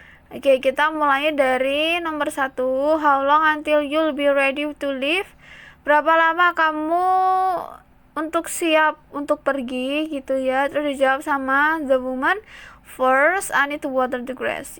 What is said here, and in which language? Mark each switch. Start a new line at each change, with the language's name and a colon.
Indonesian: Oke, kita mulai dari nomor 1.
English: How long until you'll be ready to leave?
Indonesian: Berapa lama kamu untuk siap untuk pergi gitu ya. Terus dijawab sama
English: the woman. First, I need to water the grass.